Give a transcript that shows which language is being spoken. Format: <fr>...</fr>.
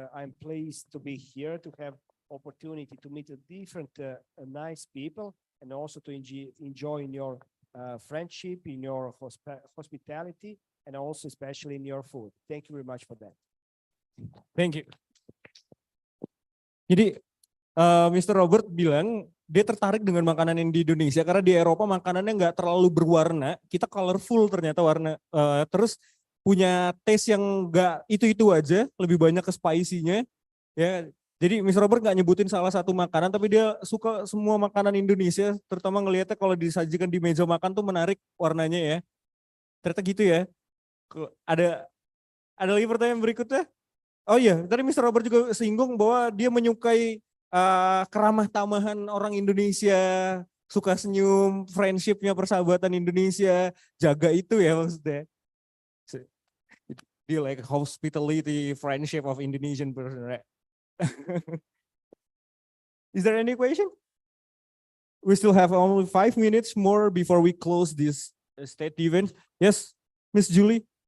<en>I'm pleased to be here to have opportunity to meet a different, nice people, and also to enjoy in your friendship, in your hospitality, and also especially in your food. Thank you very much for that. Thank you.</en> <id>Jadi Mr. Robert bilang dia tertarik dengan makanan yang di Indonesia karena di Eropa makanannya nggak terlalu berwarna, kita colorful ternyata warna, terus punya taste yang nggak itu aja, lebih banyak ke spicy-nya, ya. Jadi Mr. Robert nggak nyebutin salah satu makanan, tapi dia suka semua makanan Indonesia, terutama ngelihatnya kalau disajikan di meja makan tuh menarik warnanya ya. Ternyata gitu ya. Ada lagi pertanyaan berikutnya? Oh iya, tadi Mr. Robert juga singgung bahwa dia menyukai keramah tamahan orang Indonesia, suka senyum, friendshipnya, persahabatan Indonesia, jaga itu ya maksudnya.</id> <en>Dia like hospitality, friendship of Indonesian person, right? Is there any question? We still have only 5 minutes more before we close this state event. Yes, Miss Julie.</en>